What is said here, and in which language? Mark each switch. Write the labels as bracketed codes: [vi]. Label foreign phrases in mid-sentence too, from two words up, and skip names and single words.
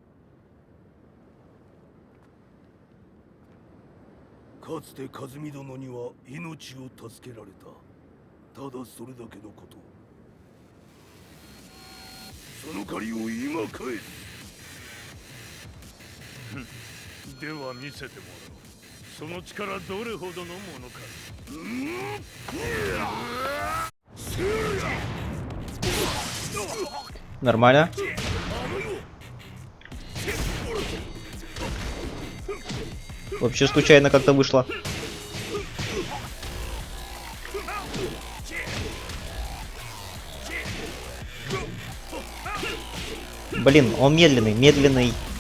[ja] かつて和美殿には命を助けられた。ただそれだけのこと。その借りを今返す。では見せてもらおう。その力どれほどのものか。 [ru] Нормально. Вообще случайно как-то вышло. Блин, он медленный, медленный.